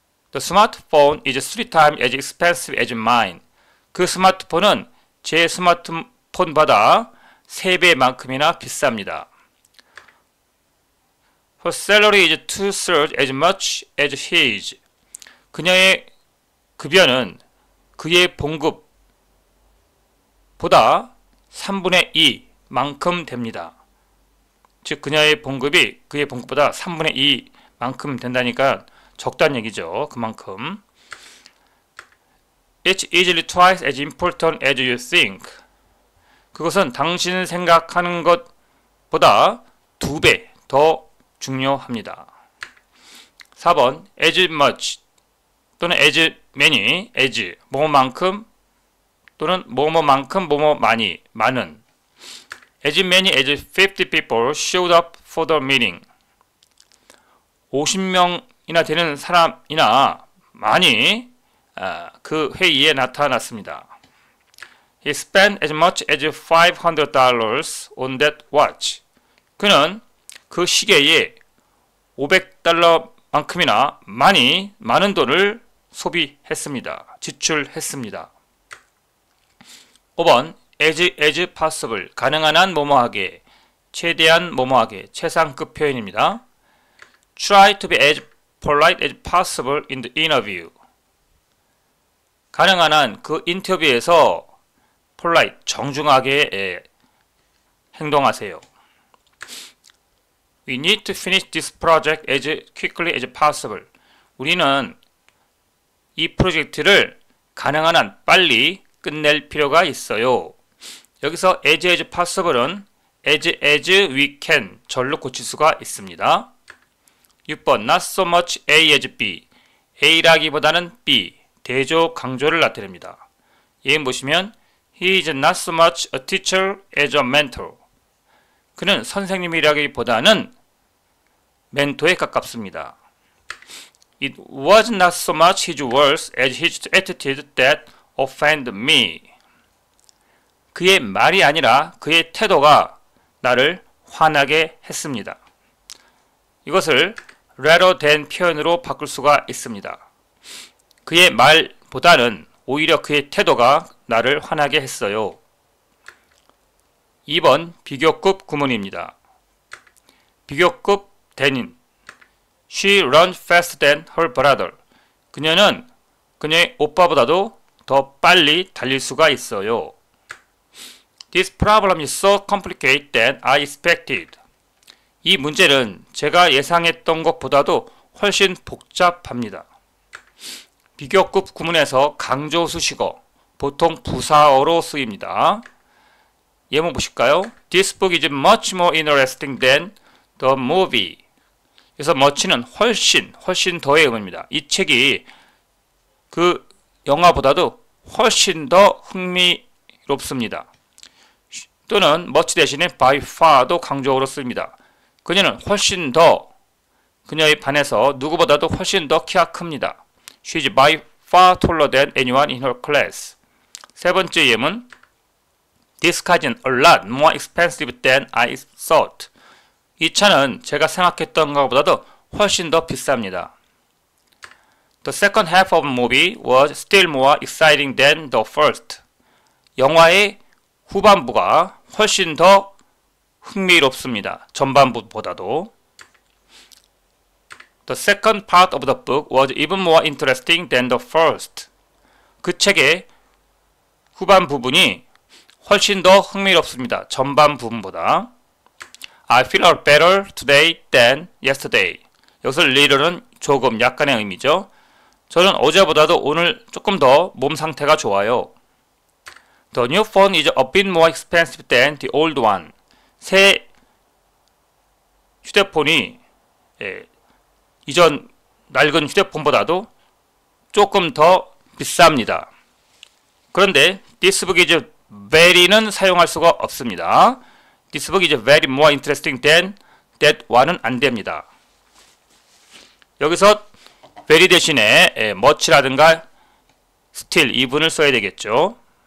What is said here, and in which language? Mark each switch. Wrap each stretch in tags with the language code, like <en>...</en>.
<en>The smartphone is 3 times as expensive as mine.</en> <ko>그 스마트폰은 제 스마트폰보다 3배만큼이나 비쌉니다.</ko> <en>Her salary is 2/3 as much as his.</en> <ko>그녀의 급여는 그의 봉급보다 3분의 2만큼 됩니다. 즉 그녀의 봉급이 그의 봉급보다 3분의 2만큼 된다니까 적다는 얘기죠. 그만큼.</ko> <en>It's easily twice as important as you think.</en> <ko>그것은 당신 생각하는 것보다 2배 더 중요합니다. 4번</ko> <en>as much</en> <ko>또는</ko> <en>as many, as</en> <ko>뭐뭐만큼 또는 뭐뭐만큼 뭐뭐 많이, 많은.</ko> <en>As many as 50 people showed up for the meeting.</en> <ko>50명이나 되는 사람이나 많이 그 회의에 나타났습니다.</ko> <en>He spent as much as $500 on that watch.</en> <ko>그는 그 시계에 $500만큼이나 많은 돈을 소비했습니다. 지출했습니다. 5번</ko> <en>as possible</en> <ko>가능한 한 뭐뭐하게 최대한 뭐뭐하게 최상급 표현입니다.</ko> <en>Try to be as polite as possible in the interview.</en> <ko>가능한 한 그 인터뷰에서 polite 정중하게 행동하세요.</ko> <en>We need to finish this project as quickly as possible.</en> <ko>우리는 이 프로젝트를 가능한 한 빨리 끝낼 필요가 있어요. 여기서</ko> <en>as possible</en> <ko>은</ko> <en>as we can</en> <ko>절로 고칠 수가 있습니다.</ko> <en>6번 not so much A as B.</en> <ko>A라기보다는</ko> <en>B.</en> <ko>대조 강조를 나타냅니다. 예문 보시면</ko> <en>He is not so much a teacher as a mentor.</en> <ko>그는 선생님이라기보다는 멘토에 가깝습니다.</ko> <en>It was not so much his words as his attitude that offended me.</en> <ko>그의 말이 아니라 그의 태도가 나를 화나게 했습니다. 이것을</ko> <en>rather than</en> <ko>표현으로 바꿀 수가 있습니다. 그의 말보다는 오히려 그의 태도가 나를 화나게 했어요. 2번 비교급 구문입니다. 비교급</ko> <en>than인 She runs faster than her brother.</en> <ko>그녀는 그녀의 오빠보다도 더 빨리 달릴 수가 있어요.</ko> <en>This problem is so complicated than I expected.</en> <ko>이 문제는 제가 예상했던 것보다도 훨씬 복잡합니다. 비교급 구문에서 강조 수식어, 보통 부사어로 쓰입니다. 예문 보실까요?</ko> <en>This book is much more interesting than the movie.</en> <ko>그래서 much는 훨씬 더의 의미입니다. 이 책이 그 영화보다도 훨씬 더 흥미롭습니다. 또는 much 대신에</ko> <en>by far</en> <ko>도 강조어로 씁니다. 그녀는 훨씬 더, 그녀에 반해서 누구보다도 훨씬 더 키가 큽니다.</ko> <en>She is by far taller than anyone in her class.</en> <ko>세 번째 예문</ko> <en>This car is a lot more expensive than I thought.</en> <ko>이 차는 제가 생각했던 것보다도 훨씬 더 비쌉니다.</ko> <en>The second half of the movie was still more exciting than the first.</en> <ko>영화의 후반부가 훨씬 더 흥미롭습니다. 전반부보다도.</ko> <en>The second part of the book was even more interesting than the first.</en> <ko>그 책의 후반 부분이 훨씬 더 흥미롭습니다. 전반 부분보다.</ko> <en>I feel a lot better today than yesterday.</en> <ko>여기서 little는 조금, 약간의 의미죠. 저는 어제보다도 오늘 조금 더 몸 상태가 좋아요.</ko> <en>The new phone is a bit more expensive than the old one.</en> <ko>새 휴대폰이 이전 낡은 휴대폰보다도 조금 더 비쌉니다. 그런데</ko> <en>this book is very</en> <ko>는 사용할 수가 없습니다.</ko> <en>This book is very more interesting than that one은</en> <ko>안 됩니다. 여기서 very 대신에 much라든가 still 이분을 써야 되겠죠.</ko>